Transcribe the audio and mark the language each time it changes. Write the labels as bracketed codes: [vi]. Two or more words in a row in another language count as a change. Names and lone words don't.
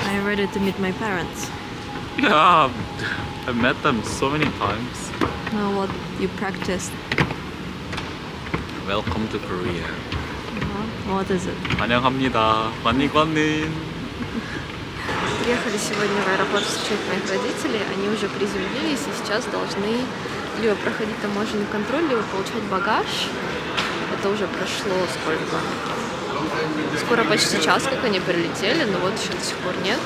[en] ready to meet my parents? Yeah, I've met them so many times. No, what you practiced? Welcome to Korea. What is it? [ko] 환영합니다. 만니관님. [ru] Приехали сегодня в аэропорт встречать моих родителей. Они уже приземлились и сейчас должны либо проходить таможенный контроль, либо получать багаж. Это уже прошло сколько? Скоро почти час, как они прилетели, но вот еще до сих пор нет.